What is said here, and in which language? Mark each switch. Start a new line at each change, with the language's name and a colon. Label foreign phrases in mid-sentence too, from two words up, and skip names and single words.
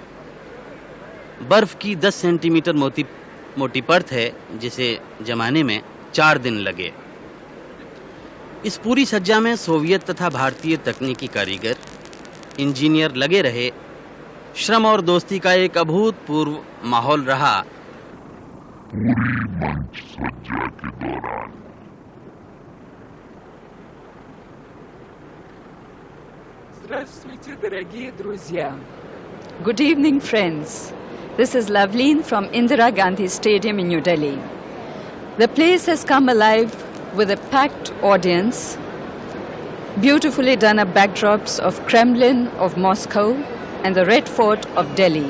Hindi: बर्फ की 10 सेंटीमीटर मोटी परत है, जिसे जमाने में 4 दिन लगे। इस पूरी सज्जा में सोवियत तथा भारतीय तकनीकी कारीगर, इंजीनियर लगे रहे। श्रम और दोस्ती का एक अभूतपूर्व माहौल रहा। पूरी मंच सज्जा के दौरान
Russian: Здравствуйте, дорогие друзья.
English: Good evening, friends. This is Lavleen from Indira Gandhi Stadium in New Delhi. The place has come alive with a packed audience, beautifully done up backdrops of Kremlin of Moscow and the Red Fort of Delhi.